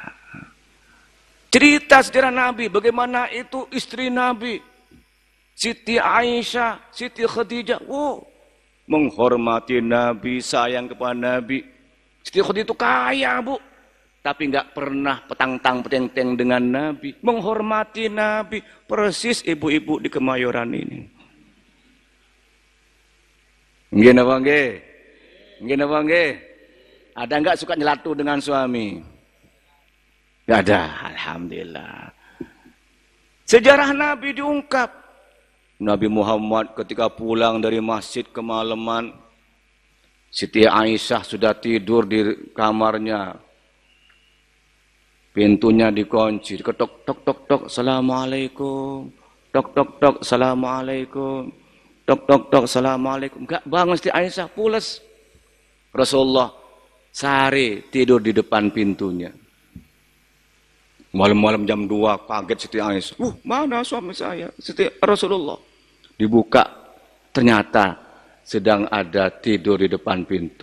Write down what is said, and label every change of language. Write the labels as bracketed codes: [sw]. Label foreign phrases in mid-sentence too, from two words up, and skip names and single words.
[id] Cerita sejarah Nabi, bagaimana itu istri Nabi, Siti Aisyah, Siti Khadijah, menghormati Nabi, sayang kepada Nabi. Siti Khadijah itu kaya, Bu, tapi enggak pernah petang-peteng dengan Nabi, menghormati Nabi, persis ibu-ibu di Kemayoran ini. [jv] Nggih napa nggih? Nggih napa nggih? [id] Ada enggak suka nyelatu dengan suami? Enggak ada, alhamdulillah. Sejarah Nabi diungkap. Nabi Muhammad ketika pulang dari masjid kemalaman, Siti Aisyah sudah tidur di kamarnya. Pintunya dikunci, ketok tok tok tok, assalamualaikum. Tok tok tok, assalamualaikum. Tok tok tok, assalamualaikum. Enggak bangun Siti Aisyah, pules. Rasulullah sehari tidur di depan pintunya. Malam-malam jam 2 kaget Siti Aisyah. Mana suami saya? Siti Rasulullah. Dibuka, ternyata sedang ada tidur di depan pintu.